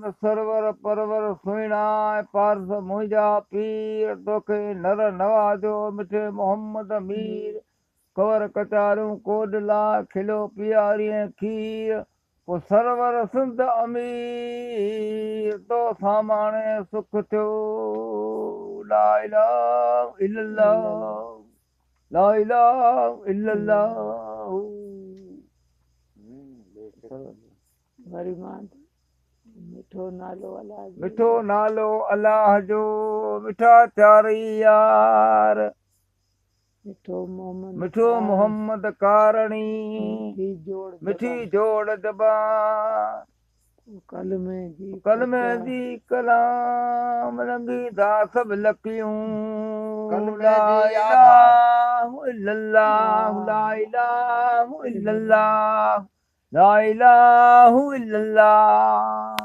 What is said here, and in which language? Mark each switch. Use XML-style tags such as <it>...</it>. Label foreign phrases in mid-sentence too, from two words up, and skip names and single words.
<sd>सरवर परवर सुहिणा पारस मुंहिंजा पीर, तोखे नर नवाजो मिठे मोहम्मद मीर। कवर कचारूं कोडला, खिलो पियारीअ खीर। पोइ सरवर सिंध अमीर, तो सामाणे सुख थियो।</sd> <ar>لا إله إلا الله، لا إله إلا الله.</ar> <sd>मिठो नालो अलाह जो, मिठो नालो अलाह जो, मिठा चारई यार। मिठो मोहम्मद कारणी, मिठी जोड़ जबान। कलमे जी कलाम रंगी दा सब लकियूं। कलमे</sd> <ar>ला</ar> <sd>जी</sd> <ar>إله إلا الله، لا إله إلا الله، لا إله إلا الله.</ar>